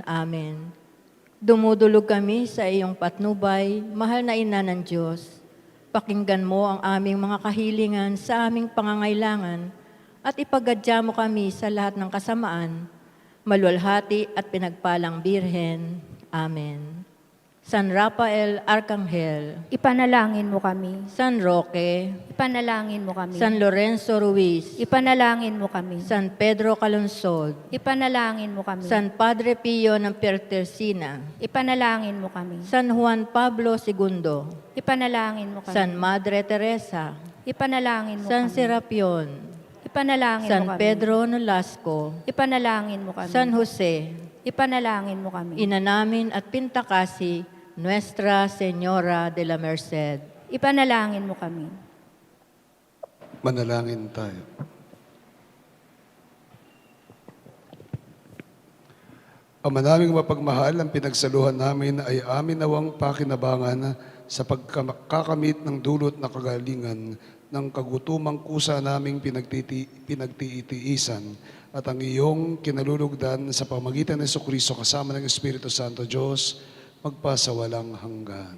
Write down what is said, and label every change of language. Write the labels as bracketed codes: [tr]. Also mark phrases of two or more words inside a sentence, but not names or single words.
[tl] Amen. Dumudulog kami sa iyong patnubay, mahal na Ina ng Diyos. Pakinggan mo ang aming mga kahilingan sa aming pangangailangan at ipagadya mo kami sa lahat ng kasamaan, maluwalhati at pinagpalang Birhen. Amen. San Rafael Arcangel, Ipanalangin mo kami. San Roque, Ipanalangin mo kami. San Lorenzo Ruiz, Ipanalangin mo kami. San Pedro Calungsod, Ipanalangin mo kami. San Padre Pio ng Pietrelcina, Ipanalangin mo kami. San Juan Pablo II, Ipanalangin mo kami. San Madre Teresa, Ipanalangin mo San kami. Serapion, Ipanalangin San mo kami. Pedro Nolasco, Ipanalangin mo kami. San Jose, Ipanalangin mo kami. Ina namin at Pintakasi, Nuestra Señora de la Merced. Ipanalangin mo kami. Manalangin tayo. Ama naming mapagmahal, ang pinagsaluhan namin ay amin nawang pakinabangan sa pagkakamit ng dulot na kagalingan ng kagutumang kusa naming pinagtiitiisan at ang iyong kinalulugdan sa pamagitan ng Jesucristo kasama ng Espiritu Santo Diyos, magpasawalang hanggan.